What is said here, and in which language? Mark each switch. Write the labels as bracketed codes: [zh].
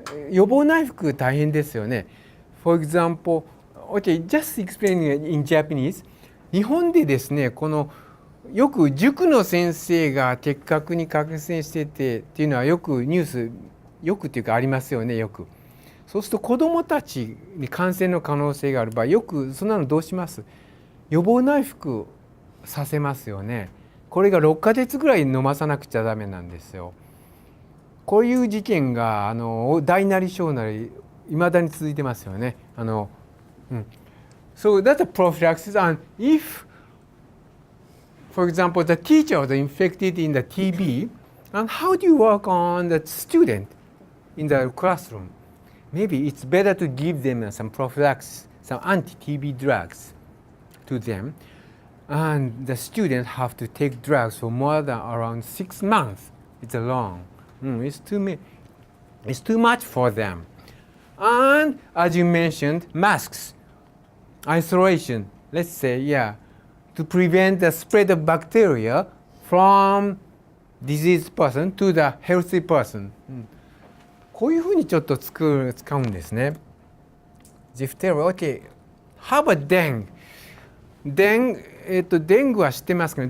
[ja] 予防内服大変ですよね。 [en] For example, okay, just explaining in Japanese. [ja] 日本でですね、よく塾の先生が結核に感染しててっていうのはよくニュース、よくっていうかありますよね、よく。そうすると子どもたちに感染の可能性がある場合、よくそんなのどうします？予防内服させますよね。これが6ヶ月ぐらい飲まさなくちゃダメなんですよ。こういう事件が大なり小なりいまだに続いてますよね。 [en] So that's a prophylaxis. And if, for example, the teacher was infected in the TB, and how do you work on the student in the classroom? Maybe it's better to give them some prophylaxis, some anti-TB drugs to them. And the students have to take drugs for more than around 6 months. It's long. It's too much for them. And as you mentioned, masks, isolation, let's say, to prevent the spread of bacteria from diseased person to the healthy person. [ja] こういうふうにちょっと使うんですね。 [en] Diphtheria, okay. How about dengue? [ja] Dengue は知ってますかね。